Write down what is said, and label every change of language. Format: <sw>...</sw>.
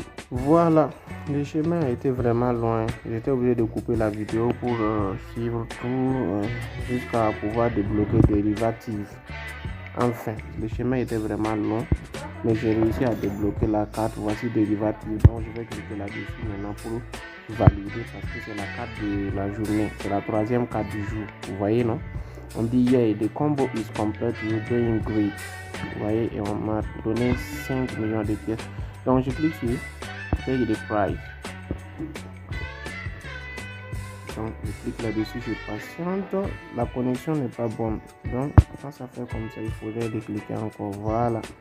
<fr>Voilà, le chemin a été vraiment loin. J'étais obligé de couper la vidéo pour suivre tout jusqu'à pouvoir débloquer dérivative. Enfin, le chemin était vraiment long, mais j'ai réussi à débloquer la carte. Voici dérivative. Donc je vais cliquer là-dessus maintenant pour valider parce que c'est la carte de la journée. C'est la troisième carte du jour. Vous voyez, non? On dit</fr> <en>yeah, the combo is complete, you're doing great.</en> <fr>Vous voyez, et on m'a donné 5 millions de pièces. Donc je clique sur Take the price. Donc je clique là-dessus, je patiente. La connexion n'est pas bonne. Donc quand ça fait comme ça, il faudrait de cliquer encore. Voilà.</fr>